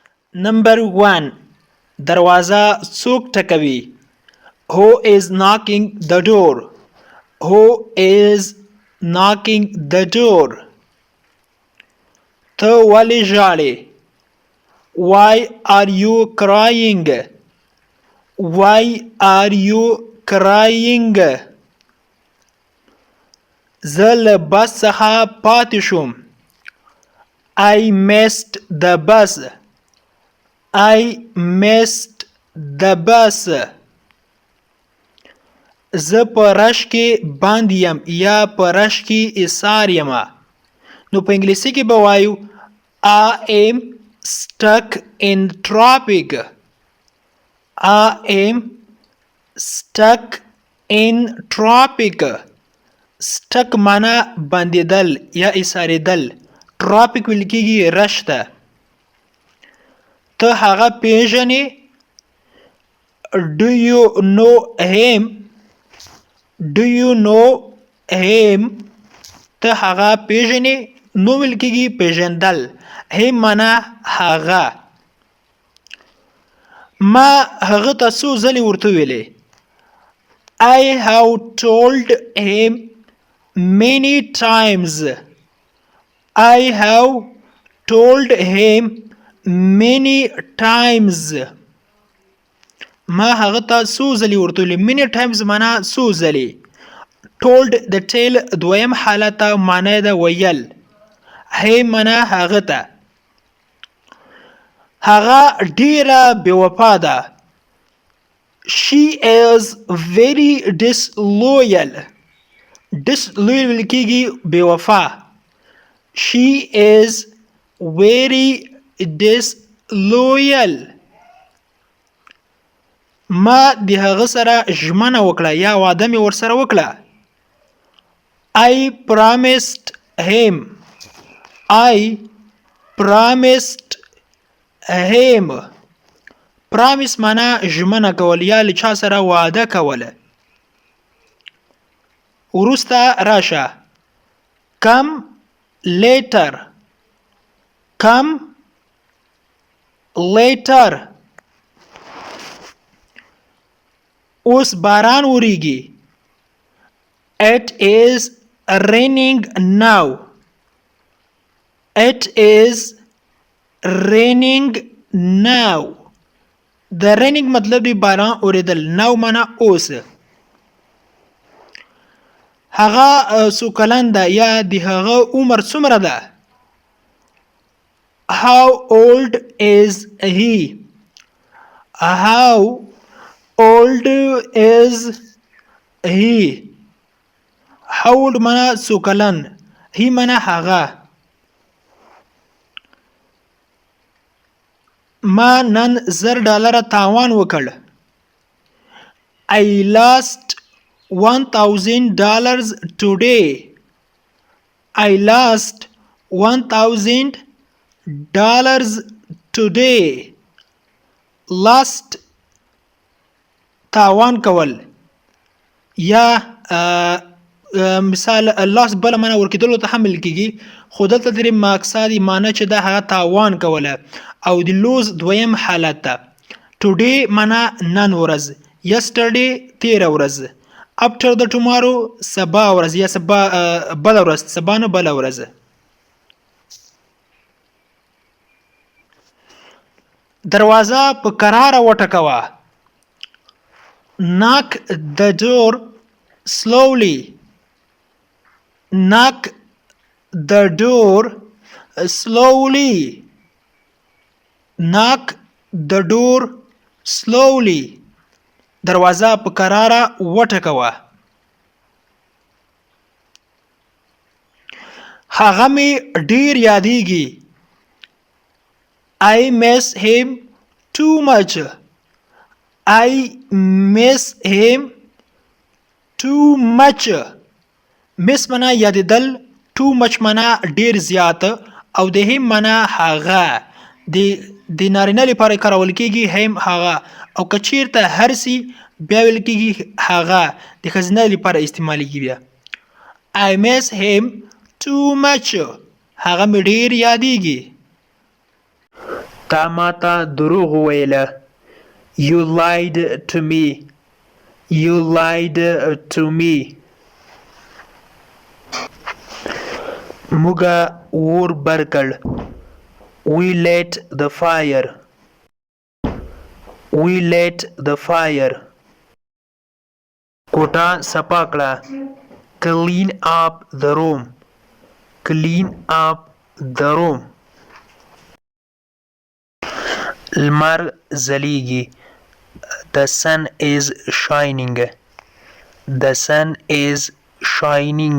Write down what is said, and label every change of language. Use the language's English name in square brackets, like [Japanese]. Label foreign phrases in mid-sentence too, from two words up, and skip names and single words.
[English] Number 1. [Pashto] دروازه څوک ټکوي؟ [English] Who is knocking the door? Who is knocking the door? [Pashto] ته ولې ژاړې؟ [English] Why are you crying? Why are you crying? [Pashto] زه له بس څخه پاتې شوم. [English] I missed the bus. I missed the bus. [Pashto] زه په رش کې بند یم یا په رش کې ایسار یم. نو په انګلیسي کې به وایو [English] I am stuck in traffic. I am stuck in traffic. [Pashto] stuck معنا بندیدل یا ایساریدل. traffic ویل کېږي رش ته. ته هغه پیژنې؟ [English] Do you know him? Do you know him? [Pashto] ته هغه پیژنې؟ نو ویل کېږي پیژندل. him معنا هغه. ما هغه ته څو ځلې ورته ویلې. [English] I have told him many times. I have told him many times. [Pashto] ما هغه ته څو ځلې ورته ویلې. [English] many times [Pashto] معنا څو ځلې. told د ټیل دویم حالت معنا ده ویل. him معنا هغه ته. هغه ډیره بې وفا ده. [English] She is very disloyal. [Pashto] disloyal ویل کېږي بې وفا. [English] She is very disloyal. [Pashto] ما د هغه سره ژمنه وکړه یا واده مې ورسره وکړه. [English] I promised him. I promised him. [Pashto] promise معنا ژمنه کول یا له چا سره واده کوله. وروسته راشه. [English] come later. come later. [Pashto] اوس باران وریږي. [English] It is raining now. It is raining now. [Pashto] د raining مطلب دی باران اوریدل. now معنا اوس. هغه څو کلن ده یا د هغه عمر څومره ده؟ [English] How old is he? How old is he? How old [Pashto] معنا څو کلن. he معنا هغه. ما نن $1000 تاوان وکړ. [English] I lost $1000 today. I lost $1000 today. [Pashto] lost تاوان کول یا مثال lost بل معنا ورکېدلو ته حمل کېږي خو دلته درې مقصد معنا چې دا هغه تاوان کوله او د لوز دویم حالت ده. today معنا نن ورځ. yesterday تیر ورځ. [English] after the tomorrow [Pashto] سبا ورځ یا سبا بل ورځ. سبا نه بل ورځ. دروازه په کراره وټکوه. [English] knock the door slowly. knock the door slowly. knock the door slowly. [Pashto] دروازه په کراره وټکوه. هغه مې ډیر یادېږي. [English] I miss him too much. I miss him too much. [Pashto] miss معنا یادېدل. [English] too much [Pashto] معنا ډیر زیات او د هم معنا هغه. د نارینه لپاره کارول کېږي هم هغه او که چیرته هر څه بیا ویل کېږي هغه. د ښځینه لپاره استعمالیږي بیا. [English] I miss him too much. [Pashto] هغه مې ډیر یادېږي. تا ماته دروغ وویله. [English] You lied to me. You lied to me. [Pashto] موږ اور بل کړ. [English] We lit the fire. We lit the fire. [Pashto] کوټه صفا کړه. [English] Clean up the room. Clean up the room. [Pashto] لمر ځلیږي. [English] The sun is shining. The sun is shining.